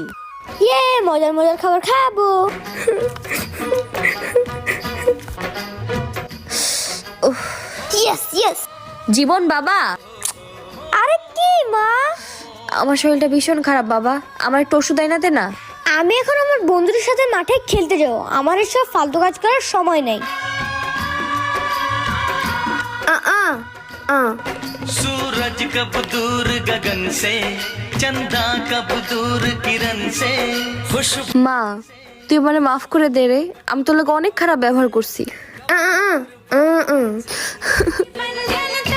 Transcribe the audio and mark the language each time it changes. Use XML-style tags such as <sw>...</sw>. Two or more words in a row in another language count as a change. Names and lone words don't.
<bn>ইয়ে, মজার মজার খাবার খাবো।</bn> <en>yes yes.</en> <bn>জীবন বাবা। আরে কি মা? আমার শরীরটা ভীষণ খারাপ বাবা, আমার একটু ওষুধ আইনা দে না। আমি এখন আমার বন্ধুদের সাথে মাঠে খেলতে যাব, আমার এসব ফালতু কাজ করার সময় নেই।</bn> <hi>सूरज कब दूर गगन से, चंदा कब दूर किरण से, खुशबू</hi> <bn>মা তুই মানে মাফ করে দে রে, আমি তোর লোক অনেক খারাপ ব্যবহার করছি।</bn>